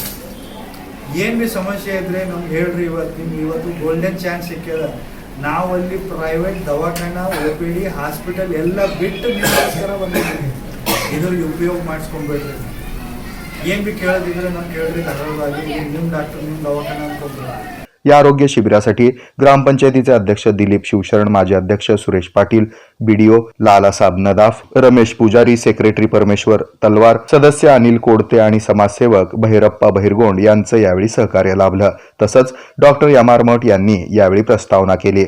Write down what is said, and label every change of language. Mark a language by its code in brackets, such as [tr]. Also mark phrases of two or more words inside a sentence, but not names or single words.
[kn] ಏನು ಭೀ ಸಮಸ್ಯೆ ಇದ್ದರೆ ನಮ್ಗೆ ಹೇಳ್ರಿ. ಇವತ್ತು [en] golden chance [kn] ಸಿಕ್ಕಿದೆ. ನಾವಲ್ಲಿ ಪ್ರೈವೇಟ್ ದವಾಖಾನ, OPD, ಹಾಸ್ಪಿಟಲ್ ಎಲ್ಲ ಬಿಟ್ಟು ನಿಮಗೋಸ್ಕರ ಬಂದಿದ್ದೀವಿ. ಇದ್ರಲ್ಲಿ ಉಪಯೋಗ ಮಾಡಿಸ್ಕೊಂಡ್ಬೇಡ್ರಿ. ಏನು ಭೀ ಕೇಳೋದಿದ್ರೆ ನಮ್ಗೆ ಹೇಳ್ರಿ. ಧಾರಾಳವಾಗಿ ನಿಮ್ಮ ಡಾಕ್ಟರ್, ನಿಮ್ಮ ದವಾಖಾನ ಅನ್ಕೊಂಡ್ರಿ. [mr] या आरोग्य शिबिरासाठी ग्रामपंचायतीचे अध्यक्ष दिलीप शिवशरण, माजी अध्यक्ष सुरेश पाटील, बीडीओ लालासाब नदाफ, रमेश पुजारी, सेक्रेटरी परमेश्वर तलवार, सदस्य अनिल कोडते आणि समाजसेवक भैरप्पा बहिरगोंड यांचं यावेळी सहकार्य लाभलं. तसंच डॉक्टर यमार मठ यांनी यावेळी प्रस्तावना केली.